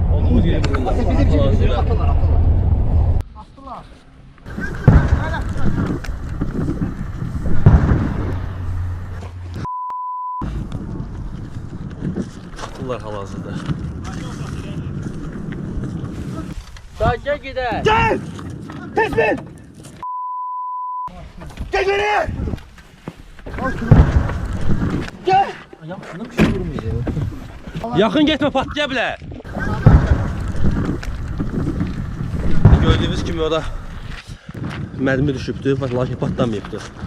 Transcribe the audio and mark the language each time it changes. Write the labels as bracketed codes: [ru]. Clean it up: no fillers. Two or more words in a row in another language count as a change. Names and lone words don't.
[tr] Olduğumuz yere buraya. Attılar hal-hazırda. Sakin gider. Gel! Tespit! Gel beni! Gel! [az] Yaxın getmə, patlaya bilər. Gördüyünüz kimi orada mərmi düşübdü, lakin patlamayıbdı.